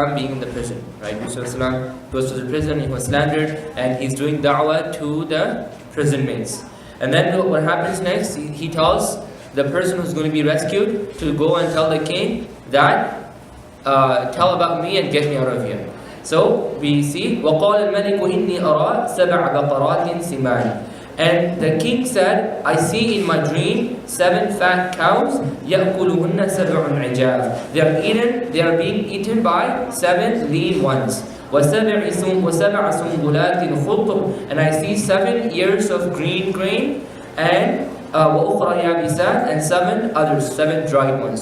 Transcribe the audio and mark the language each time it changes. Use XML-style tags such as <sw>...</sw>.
<en>being in the prison, right? Yusuf a.s. goes to the prison, he was slandered, and he's doing da'wah to the prison mates. And then what happens next? He tells the person who's going to be rescued to go and tell the king that tell about me and get me out of here. So we see</en> <ar>وَقَالَ الْمَلِكُ إِنِّي أَرَى 7 بَقَرَاتٍ سِمَانٍ.</ar> <en>And the king said, I see in my dream 7 fat cows</en> <ar>يَأْكُلُهُنَّ 7 عِجَافٍ.</ar> <en>They are being eaten by 7 lean ones.</en> <ar>وَسَبْعَ سُنبُلَاتٍ خُضْرٍ.</ar> <en>And I see 7 ears of green grain and</en> <ar>وَأُخْرَى يَابِسَاتٍ</ar> <en>and 7 others, 7 dried ones.</en>